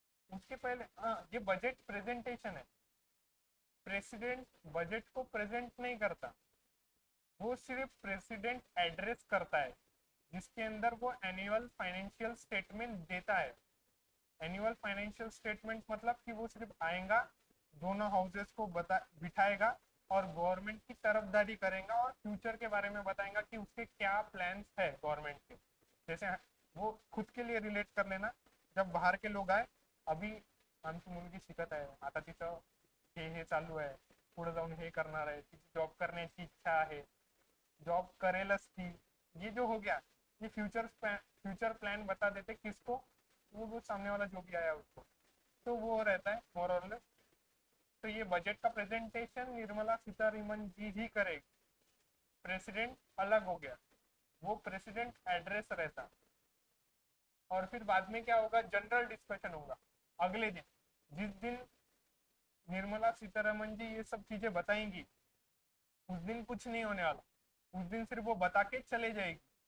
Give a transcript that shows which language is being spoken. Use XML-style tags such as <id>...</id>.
<hi>उसके पहले ये बजट प्रेजेंटेशन है। प्रेसिडेंट बजट को प्रेजेंट नहीं करता, वो सिर्फ प्रेसिडेंट एड्रेस करता है, जिसके अंदर वो एनुअल फाइनेंशियल स्टेटमेंट देता है। एनुअल फाइनेंशियल स्टेटमेंट मतलब कि वो सिर्फ आएगा, दोनों हाउसेस को बता बिठाएगा और गवर्नमेंट की तरफदारी करेगा और फ्यूचर के बारे में बताएगा कि उसके क्या प्लान्स है गवर्नमेंट के। जैसे वो खुद के लिए रिलेट कर लेना, जब बाहर के लोग आए, अभी</hi> <mr>आमची मुलगी शिकत आहे, आता तिथं हे चालू आहे, पुढे जाऊन हे करणार आहे, तिची जॉब करण्याची इच्छा आहे, जॉब करेलच ती,</mr> <hi>ये जो हो गया, ये फ्यूचर प्लान बता देते किसको, वो सामने वाला जो भी आया उसको, तो वो रहता है मोर और लेस। तो ये बजट का प्रेजेंटेशन निर्मला सीतारमन जी ही करेगी, प्रेसिडेंट अलग हो गया, वो प्रेसिडेंट एड्रेस रहता। और फिर बाद में क्या होगा, जनरल डिस्कशन होगा अगले दिन। जिस दिन निर्मला सीतारमन जी ये सब चीजें बताएंगी उस दिन कुछ नहीं होने वाला, उस दिन सिर्फ वो बता के चले जाएगी।</hi>